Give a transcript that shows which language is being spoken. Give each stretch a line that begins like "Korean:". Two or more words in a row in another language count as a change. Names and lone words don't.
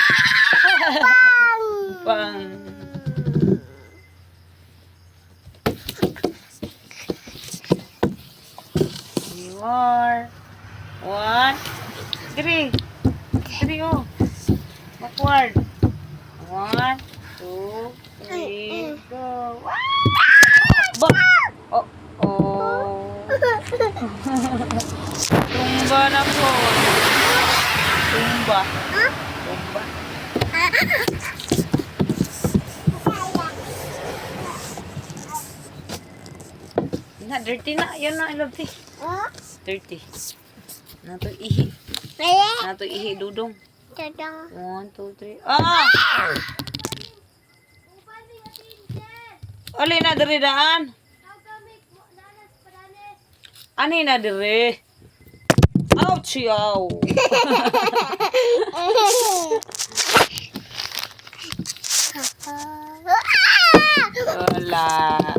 English: Bang. More. 1, 3. 3, oh. Backward. 1, 2, 3, go. Bang. Oh, oh.
Cebuano: Tumba na po. Tumba. Tumba. Na, dirty na. Yan na,
English: I love this.
Cebuano: Dirty. Nato ihi. Nato ihi, dudong. Tadang. 1, 2, 3. Ah! Oli na diri daan. Ani na diri. Ouch, yaw. Wala.